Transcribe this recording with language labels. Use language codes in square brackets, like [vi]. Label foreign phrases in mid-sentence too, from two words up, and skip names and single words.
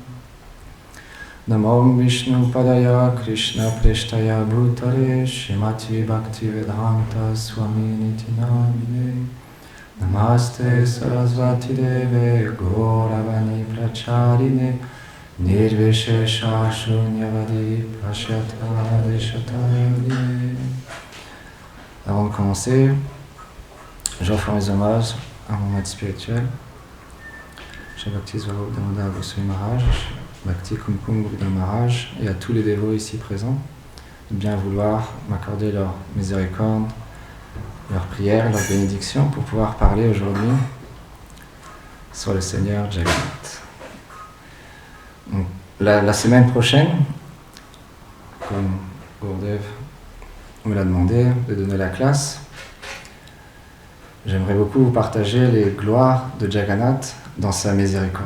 [sa] नमो विष्णु पादाय कृष्ण प्रेष्ठाय भूतरे श्रीमति भक्ति वेदान्त स्वामी निति नामिने. नमस्ते सरस्वती देवे गौरवाणी प्रचारिणे निर्विशेष शून्यवादी पश्यत देशतयने. [fr] Avant de commencer, j'offre mes hommages à mon maître spirituel, Shri Bhakti Swarup Damodar Goswami Maharaj, Bhakti Kumkum Gurudam Maharaj, et à tous les dévots ici présents de bien vouloir m'accorder leur miséricorde, leur prière, leur bénédiction pour pouvoir parler aujourd'hui sur le Seigneur Jagannath. Donc, la semaine prochaine, comme Gurudev me l'a demandé de donner la classe, j'aimerais beaucoup vous partager les gloires de Jagannath dans sa miséricorde.